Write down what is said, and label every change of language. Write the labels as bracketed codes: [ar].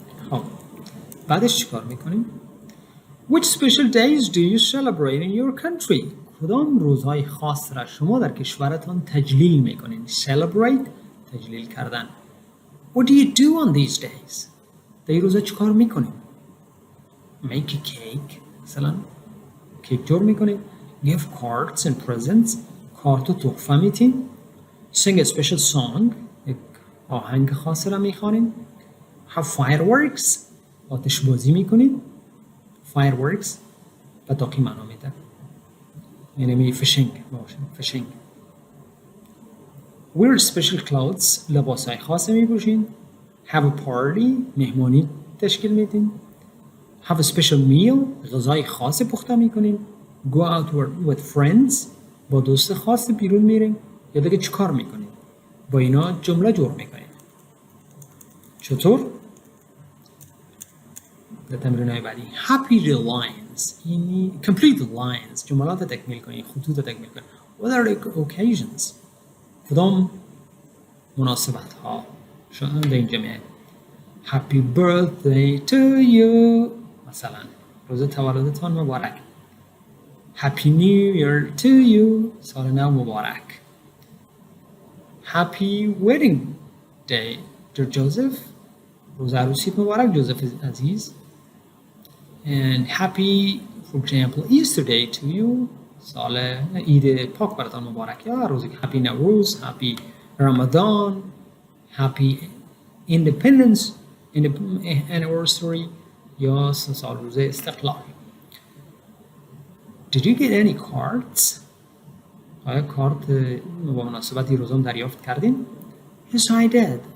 [fa] خب بعدش چیکار میکنیم؟ [en] Which special days do you celebrate in your country؟ [fa] کدام روزهای خاص را شما در کشورتان تجلیل میکنین؟ Celebrate تجلیل کردن. [en] What do you do on these days؟ [fa] در این روزها چیکار میکنیم؟ [en] Make a cake [fa] مثلا کیک جور میکنیم. [en] Give cards and presents [fa] کارت و تحفه میتین. [en] Sing a special song [fa] یک آهنگ خاص را میخوانیم. [en] Have fireworks [fa] آتش بازی میکنیم. Fireworks پتاقی معنا میده، یعنی فشنگ باشه، فشنگ. [en] Wear special clothes [fa] لباس های خاص میپوشین. [en] Have a party [fa] مهمانی تشکیل میدین. [en] Have a special meal [fa] غذای خاص پخته میکنین. [en] Go out with friends [fa] با دوست خاص بیرون میرین. یا دیگه چی کار میکنین؟ با اینا جمله جور میکنین. چطور؟ در تمرین های بعدی [en] Happy the lines [fa] یعنی [en] complete the lines [fa] جملات تکمیل کنین، خطوط تکمیل کنین. [en] What are the occasions؟ [fa] کدام مناسبت ها شدن در این جمعه؟ [en] Happy birthday to you [fa] مثلا روز تولدتان مبارک. [en] Happy New Year to you [fa] سال نو مبارک. [en] Happy wedding day to Joseph [fa] روز عروسیت مبارک جوزف عزیز. [en] And happy for example Easter day to you [fa] سال عید پاک براتان مبارک. یا روز Happy نوروز. [en] Happy Ramadan. Happy Independence anniversary [fa] یا سال روز استقلال. [en] Did you get any cards؟ [fa] آیا کارت با مناسبت این روزم دریافت کردین؟ [en] Yes I did.